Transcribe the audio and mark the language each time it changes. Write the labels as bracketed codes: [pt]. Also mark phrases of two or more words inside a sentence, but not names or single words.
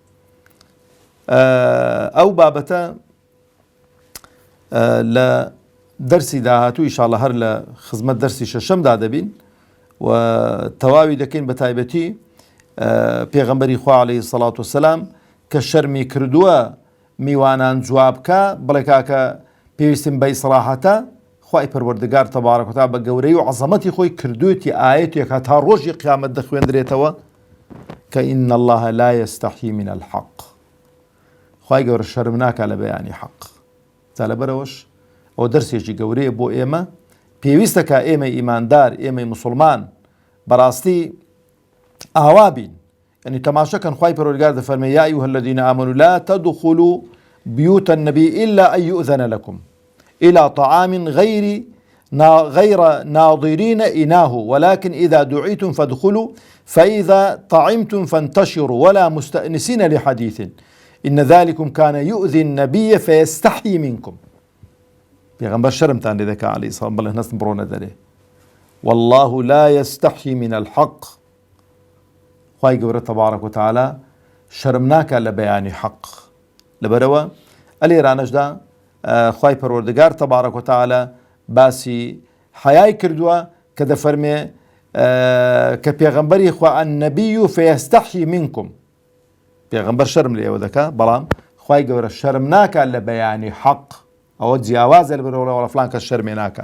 [ckb] ئەو بابەتە لە دەرسی داهاتوو ئینشاءڵڵا هەر لە خزمەت دەرسی شەشەمدا دەبین و تەواوی دەکەین بە تایبەتی پێغەمبەری خوا [ar] عەلەیهی سەڵات وسەلام [ckb] کە شەرمی کردووە میوانان جواب بکە بڵێ کاکە پێویستم بە ئیسراحەتە خوای پەروەردگار [ar] تەبارەک و تەعالا [ckb] بە گەورەی و عەزەمەتی خۆی کردووەتی ئایەتێک تا ڕۆژی قیامەت دەخوێندرێتەوە کە [ar] ئین الله لا يستحيي من الحق [ckb] خوای گەورە شەرم ناکا لە بەیانی حەق جا لەبەرەوەش ئەو دەرسێکی گەورەیە بۆ ئێمە پێویستە کە ئێمە ئیماندار ئێمەی موسڵمان بەڕاستی ئاوا بین یعنی تەماشەکەن خوای پەروەردگار دەفەرمێ [ar] یا ئەیها الذین آمنوا لا تدخلوا بيوت النبي إلا أن يؤذن لكم إلى طعام غير ناظرين إناه ولكن إذا دعيتم فادخلوا فإذا طعمتم فانتشروا ولا مستأنسين لحديث إن ذلكم كان يؤذي النبي فيستحيي منكم [ckb] پێغەمبەر شەرمتان لێ دەکا [ar] عەلەیهی [ckb] سەڵام بەڵێ هەستن بڕۆنە دەرێ [ar] والله لا يستحيي من الحق [ckb] خوای گەورە تەبارەک و تەعالا شەرم ناکا لە بەیانی حەق لەبەرەوە ئەلێرانەشدا خوای پەروەردگار [ar] تەبارەک و تەعالا [ckb] باسی حەیای کردووە کە دەفەرمێ کە پێغەمبەری خوا [ar] النەبی فەیەستەحیی منکم [ckb] پێغەمبەر شەرم لە ئێوە دەکا بەڵام خوای گەورە شەرم ناکا لە بەیانی حەق ئەوە جیاوازە لە بەرەوە فلان کەس شەرمێ ناکە.